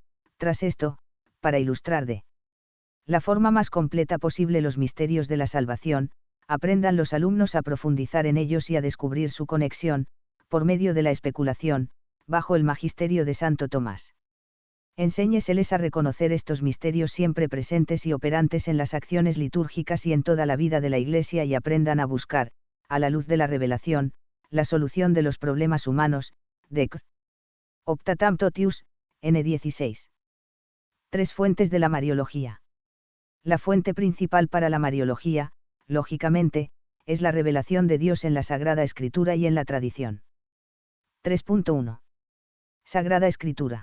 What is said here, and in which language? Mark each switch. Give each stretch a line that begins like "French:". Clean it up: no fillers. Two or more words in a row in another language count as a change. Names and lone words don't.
Spanish: Tras esto, para ilustrar de la forma más completa posible los misterios de la salvación, aprendan los alumnos a profundizar en ellos y a descubrir su conexión, por medio de la especulación, bajo el magisterio de Santo Tomás. Enséñeseles a reconocer estos misterios siempre presentes y operantes en las acciones litúrgicas y en toda la vida de la Iglesia y aprendan a buscar, a la luz de la revelación, la solución de los problemas humanos. Decr. Optatam Totius, N16. 3 fuentes de la mariología. La fuente principal para la mariología, lógicamente, es la revelación de Dios en la Sagrada Escritura y en la tradición. 3.1. Sagrada Escritura.